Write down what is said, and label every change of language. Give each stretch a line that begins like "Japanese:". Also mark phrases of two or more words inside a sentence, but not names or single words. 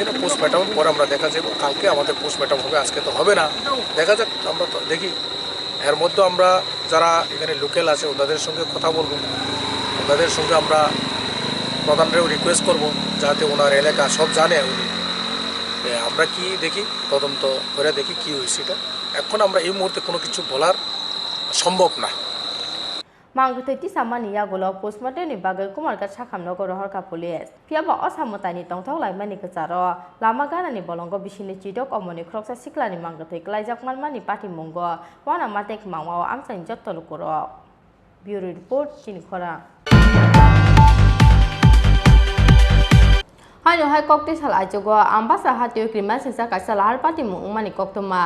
Bangla: না পোস্টমর্টম পরে আমরা দেখা যাবো কালকে আমাদের পোস্টমর্টম হবে আজকে তো হবে না দেখা যাক আমরা তো দেখি এর মধ্যে আমরা যারা এখানে লোকাল আছে ওদের সঙ্গে কথা বলবো ওদের সঙ্গে আমরা প্রধানরেও রিকোয়েস্ট করব যাতে ওনার এলাকা সব জানে উনি আমরা কি দেখি তদন্ত করে দেখি কি হয়েছে এটা এখন আমরা এই মুহূর্তে কোনো কিছু বলার সম্ভব না
Kok Borok: Mangkutai ti samani ya golo postmortem ni bagai Kumargat sakhamno go rohor ka police phiaba osamotani tongthok lai mani kacharo lama gana ni bolongo bisini chidok omoni kroksa sikla ni mangkutai klaijak manmani party mongo wana matek mangwao amsani jottolo koro
English: Bureau report
Kok Borok: Chini Khorang Hai no hai kokti sal ajogo ambasa hatio kriman sisa kaisa lahar pati mu umani koktoma.